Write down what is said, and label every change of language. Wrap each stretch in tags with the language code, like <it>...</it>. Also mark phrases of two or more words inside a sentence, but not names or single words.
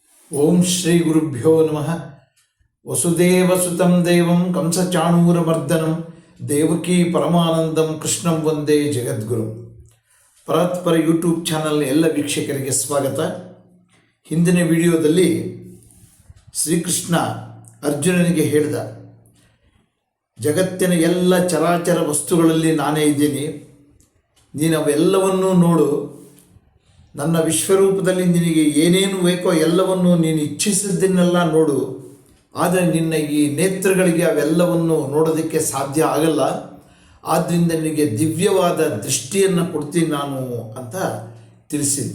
<sa>ಓಂ ಶ್ರೀ ಗುರುಭ್ಯೋ ನಮಃ. ವಸುದೇವಸುತಂ ದೇವಂ ಕಂಸಚಾಣೂರಮರ್ದನಂ ದೇವಕೀ ಪರಮಾನಂದಂ ಕೃಷ್ಣಂ ವಂದೇ ಜಗದ್ಗುರು.</sa> <kn>ಪರಾತ್ಪರ ಯೂಟ್ಯೂಬ್ ಚಾನಲ್ ಎಲ್ಲ ವೀಕ್ಷಕರಿಗೆ ಸ್ವಾಗತ. ಹಿಂದಿನ ವಿಡಿಯೋದಲ್ಲಿ ಶ್ರೀಕೃಷ್ಣ ಅರ್ಜುನನಿಗೆ ಹೇಳಿದ, ಜಗತ್ತಿನ ಎಲ್ಲ ಚರಾಚರ ವಸ್ತುಗಳಲ್ಲಿ ನಾನೇ ಇದ್ದೀನಿ, ನೀನು ಅವೆಲ್ಲವನ್ನೂ ನೋಡು, ನನ್ನ ವಿಶ್ವರೂಪದಲ್ಲಿ ನಿನಗೆ ಏನೇನು ಬೇಕೋ ಎಲ್ಲವನ್ನು ನೀನು ಇಚ್ಛಿಸಿದ್ದನ್ನೆಲ್ಲ ನೋಡು, ಆದರೆ ನಿನ್ನ ಈ ನೇತ್ರಗಳಿಗೆ ಅವೆಲ್ಲವನ್ನು ನೋಡೋದಕ್ಕೆ ಸಾಧ್ಯ ಆಗಲ್ಲ, ಆದ್ದರಿಂದ ನಿನಗೆ ದಿವ್ಯವಾದ ದೃಷ್ಟಿಯನ್ನು ಕೊಡ್ತೀನಿ ನಾನು ಅಂತ ತಿಳಿಸಿದ್ದ.</kn>